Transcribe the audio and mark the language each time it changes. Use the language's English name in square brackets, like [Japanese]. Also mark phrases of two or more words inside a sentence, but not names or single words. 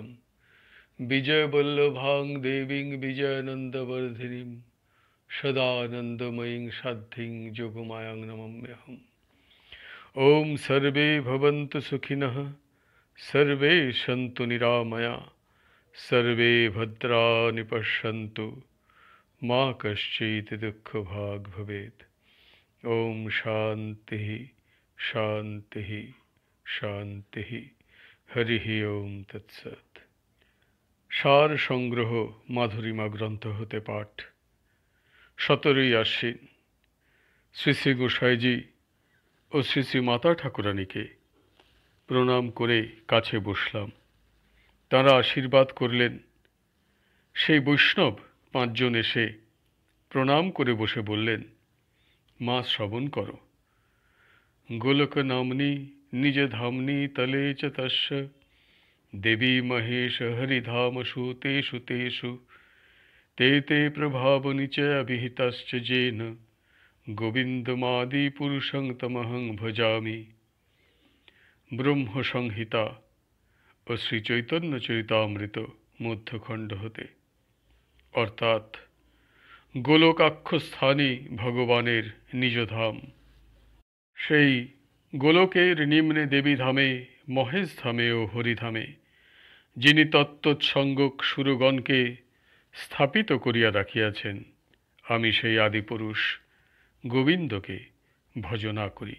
[Sanskrit] বিজয় বল্লভাং দেবীং বিজয়ানন্দবর্ধিনীম সদানন্দময়ীং সাধ্যিং যোগমায়াং নমাম্যহম। ওম সর্বে ভবন্তু সুখিনঃ, সর্বে সন্তু নিরাময়া, সর্বে ভদ্রাণি পশ্যন্তু, মা কশ্চিৎ দুঃখভাগ্ ভবেৎ। ওম শান্তি শান্তি শান্তি। হরি ওম তৎসৎ। [Bangla] সার সংগ্রহ মাধুরীমা গ্রন্থ হতে পাঠ। 17ই আশ্বিন। শ্রী শ্রী গোসাইজি ও শ্রী শ্রী মাতা ঠাকুরানীকে প্রণাম করে কাছে বসলাম। তাঁরা আশীর্বাদ করলেন। সেই বৈষ্ণব 5 জন এসে প্রণাম করে বসে বললেন, মা শ্রবণ করো। [Sanskrit] গোলক নামনি নিজ ধামনি তলে চ তস্য দেবী মহেশ হরিধামসু তেষু তেষু তে তে প্রভাবনি চ অভিহিতশ্চ যেন গোবিন্দমাদি পুরুষং তমহং ভজামি। [Bangla] ব্রহ্ম সংহিতা ও শ্রী চৈতন্য চরিতামৃত মধ্যখণ্ড হতে, অর্থাৎ গোলকাক্ষ স্থানই ভগবানের নিজধাম। সেই গোলকের নিম্নে দেবীধামে, মহেশ ধামে ও হরিধামে যিনি তত্ত্বৎসঙ্গক সুরগণকে স্থাপিত করিয়া রাখিয়াছেন, আমি সেই আদিপুরুষ গোবিন্দকে ভজনা করি।